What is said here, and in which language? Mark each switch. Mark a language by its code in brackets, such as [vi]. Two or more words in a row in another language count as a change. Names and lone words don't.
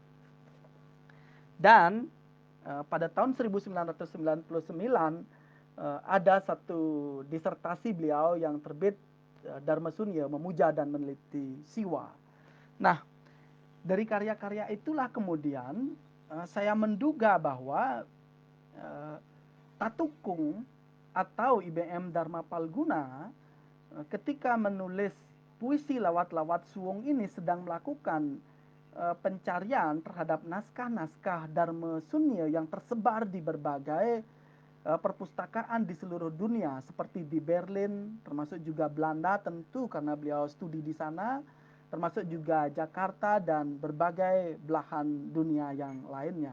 [id] Dan pada tahun 1999 ada satu disertasi beliau yang terbit, Dharma Sunya, memuja dan meneliti Siwa. Nah, dari karya-karya itulah kemudian saya menduga bahwa Tatukung atau IBM Dharma Palguna ketika menulis puisi lawat-lawat suwung ini sedang melakukan pencarian terhadap naskah-naskah Dharma Sunya yang tersebar di berbagai perpustakaan di seluruh dunia, seperti di Berlin, termasuk juga Belanda tentu karena beliau studi di sana, termasuk juga Jakarta dan berbagai belahan dunia yang lainnya.